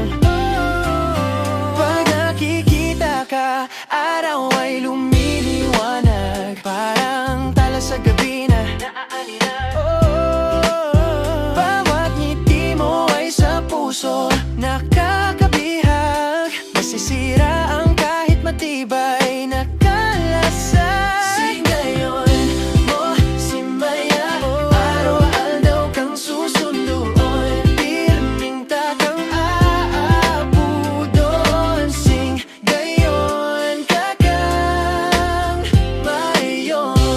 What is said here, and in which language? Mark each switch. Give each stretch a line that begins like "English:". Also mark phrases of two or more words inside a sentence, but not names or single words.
Filipino: Pag nakikita ka, araw ay lumiliwanag, parang tala sa gabi na naaalinag. Bawat ngiti mo ay sa puso nakakabihag, masisira ang kahit matibay na kalasag.
Bikol: Sing gayon mo, simaya, araw-araw kang susunduon, pirming takang aapo doon. Sing gayon kagang mayon.